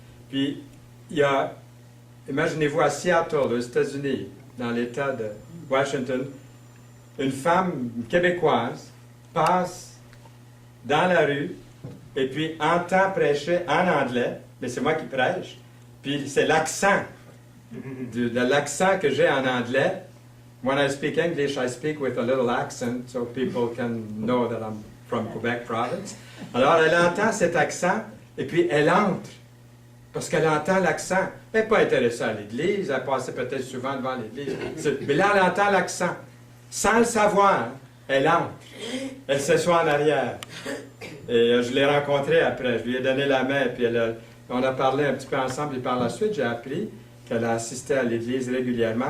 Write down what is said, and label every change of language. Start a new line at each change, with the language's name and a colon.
French: Puis, il y a, imaginez-vous, à Seattle, aux États-Unis, dans l'État de Washington, une femme québécoise passe dans la rue et puis entend prêcher en anglais, mais c'est moi qui prêche, puis c'est l'accent, de l'accent que j'ai en anglais.
English: When I speak English, I speak with a little accent so people can know that I'm from Quebec province.
French: Alors elle entend cet accent et puis elle entre, parce qu'elle entend l'accent. Elle n'est pas intéressée à l'église, elle passait peut-être souvent devant l'église, mais là elle entend l'accent. Sans le savoir, elle entre. Elle s'assoit en arrière. Et je l'ai rencontrée après. Je lui ai donné la main. Puis on a parlé un petit peu ensemble. Et par la suite, j'ai appris qu'elle a assisté à l'Église régulièrement.